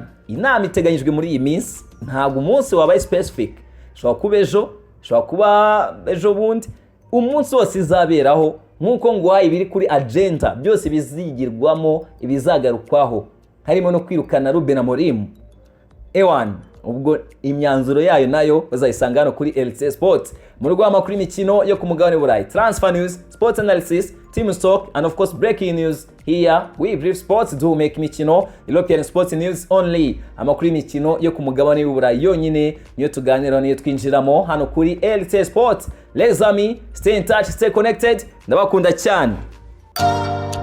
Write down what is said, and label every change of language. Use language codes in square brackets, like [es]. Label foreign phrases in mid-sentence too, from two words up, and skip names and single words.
[rw] Inama iteganyijwe muri iyi minsi, ntabwo umunsi wabaye specific, shobora kuba ejo, shobora kuba ejo bundi, umunsi wose izaberaho nkuko ngo ibiri kuri agenda byose bizigirwamo ibizagarukwaho, harimo no kwirukana Ruben Amorim. Ewan ubwo imyanzuro yayo nayo bazayisanga hano kuri LC Sports mu rwego rw'amakuru y'imikino yo ku mugabane w'Uburayi, [en] transfer news, sports analysis, team talk and of course breaking news. Here we brief sports do make imikino, European sports news only. [rw] Amakuru y'imikino yo ku mugabane w'Uburayi yonyine niyo tuganira niyo twinjiramo hano kuri LC Sports. [fr] Les amis, [en] stay in touch, stay connected, [rw] ndabakunda cyane.